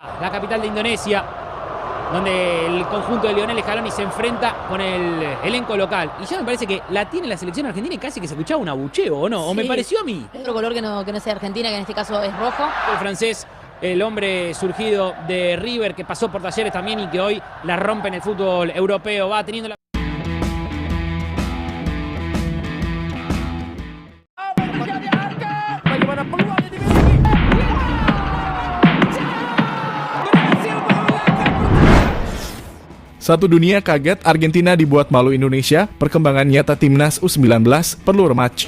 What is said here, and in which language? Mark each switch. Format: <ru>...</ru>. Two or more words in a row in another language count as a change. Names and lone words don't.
<es>la capital de Indonesia, donde el conjunto de Lionel Scaloni se enfrenta con el elenco local. Y ya me parece que la tiene la selección argentina y casi que se escuchaba un abucheo, ¿o no? Sí. ¿O me pareció a mí? Otro color que no sea Argentina, que en este caso es rojo. El francés, el hombre surgido de River, que pasó por Talleres también y que hoy la rompe en el fútbol europeo, va teniendo la...</es> <id>Satu dunia kaget Argentina dibuat malu Indonesia, perkembangan nyata Timnas U19 perlu rematch.</id>